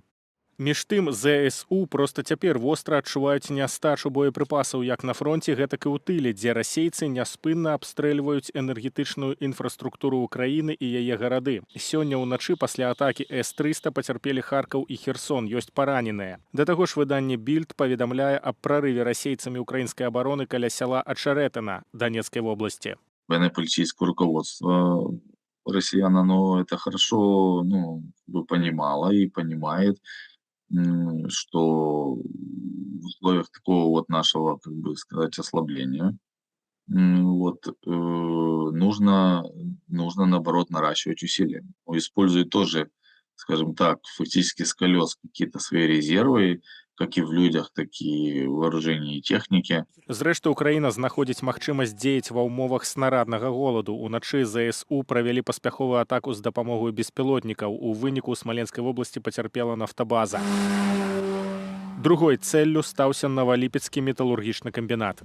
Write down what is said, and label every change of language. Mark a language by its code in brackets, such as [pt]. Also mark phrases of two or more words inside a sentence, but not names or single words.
[be] Між тым, ЗСУ проста цяпер востра адчуваюць нястачу боепрыпасаў як на фронце, гэтак і ў тыле, дзе расейцы няспынна абстрэльваюць энергетычную інфраструктуру Украіны і яе гарады. Сёння ўначы пасля атакі С-300 пацярпелі Харкаў і Херсон, ёсць параненыя. Да таго ж выданне Більд паведамляе аб прарыве расейцамі украінскай абароны каля сяла Ачарэтана Донецкай вобласці. [ru] Военно-политическое руководство россиян, оно это хорошо понимало и понимает, что в условиях такого вот нашего, как бы сказать, ослабления, нужно наоборот наращивать усилия. Используя тоже, скажем так, фактически с колес какие-то свои резервы, как и в людях, так и в вооружении и технике. [be] Зрэшты, Украіна знаходзіць магчымасць дзеяць ва ўмовах снараднага голаду. Уначы ЗСУ правялі паспяховую атаку з дапамогай беспілотнікаў. У выніку ў Смаленскай вобласці пацярпела нафтабаза. Другой цэллю стаўся Новаліпецкі металургічны камбінат.